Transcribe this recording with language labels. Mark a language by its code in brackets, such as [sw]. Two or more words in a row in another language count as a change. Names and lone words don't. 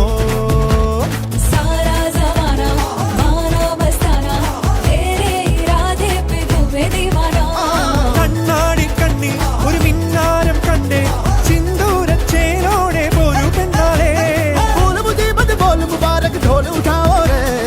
[hi] सारा ज़माना माना मस्ताना तेरे इरादे पे तू दीवाना [ml] കണ്ണാടി കണ്ണിൽ ഒരു മിന്നാരം കണ്ടേ സിന്ദൂരച്ചേരോടെ പോരു പെണ്ണാളെ [hi] बोल मुबारक ढोल उठाओ रे